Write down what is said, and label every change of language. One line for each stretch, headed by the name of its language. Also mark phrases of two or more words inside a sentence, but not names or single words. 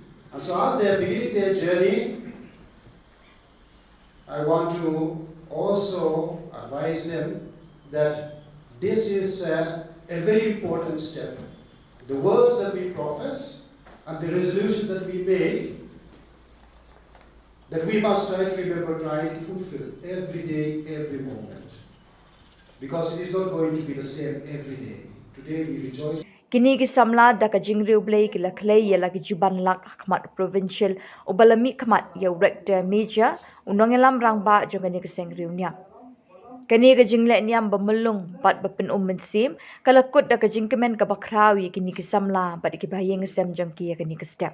English: And so as they are beginning their journey, I want to also advise them that this is a very important step. The words that we profess and the resolution that we make, that we must try to remember, try to fulfill every day, every moment. Because it is not going to be the same every day. Today we rejoice.
Khasi: Kini ki Samla da ka jingriu blay ki la klay ya la ki juban lak khmat provincial o balami khmat ya
English: rector major
Khasi: unongelam rang ba jongani ka Seng Riewniam. Kani ka jingle niam bamelung bat bapin mensim kalakut da ka jingkemen ka bakrawi kini ki Samla bat ki bayeng sem jongki ya kani ka step.